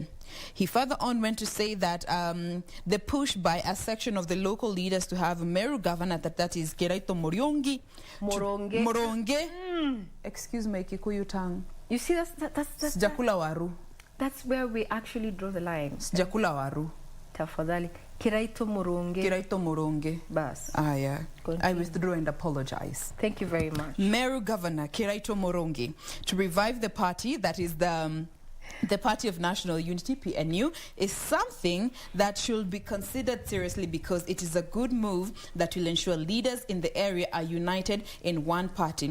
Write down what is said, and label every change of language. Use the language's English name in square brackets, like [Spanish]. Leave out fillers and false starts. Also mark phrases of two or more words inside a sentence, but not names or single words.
[English] He further on went to say that the push by a section of the local leaders to have Meru governor, that is Kiraito Moronge. Excuse my Kikuyu tongue. You see, that's [Swahili] Sijakula waru. [English] that's where we actually draw the line. [Swahili] Sijakula waru. Tafadhali. Kiraito Moronge. Bas. [English] Ah, yeah. Continue. I withdraw and apologize. Thank you very much. Meru Governor Kiraito Moronge to revive the party, that is the Party of National Unity, PNU, is something that should be considered seriously because it is a good move that will ensure leaders in the area are united in one party.